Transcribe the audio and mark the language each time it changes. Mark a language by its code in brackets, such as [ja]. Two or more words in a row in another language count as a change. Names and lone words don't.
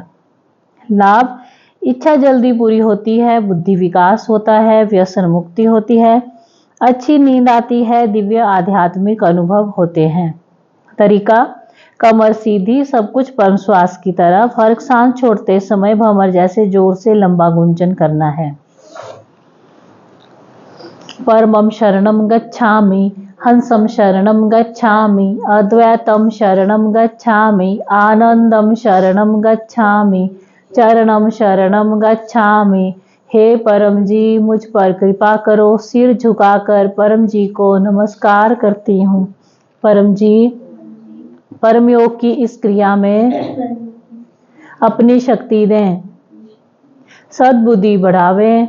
[hi] लाभ, इच्छा जल्दी पूरी होती है, बुद्धि विकास होता है, व्यसन मुक्ति होती है, अच्छी नींद आती है, दिव्य आध्यात्मिक अनुभव होते हैं। तरीका, कमर सीधी, सब कुछ परम श्वास की तरफ। हर सांस छोड़ते समय भंवर जैसे जोर से लंबा गुंजन करना है। [pi] परमं शरणं गच्छामि, हंसं शरणं गच्छामि, अद्वैतं शरणं गच्छामि, आनंदं शरणं गच्छामि, चरणं शरणं गच्छामि। [hi] हे परम जी, मुझ पर कृपा करो। सिर झुकाकर परम जी को नमस्कार करती हूँ। परम जी, परम योग की इस क्रिया में अपनी शक्ति दें, सद्बुद्धि बढ़ावें।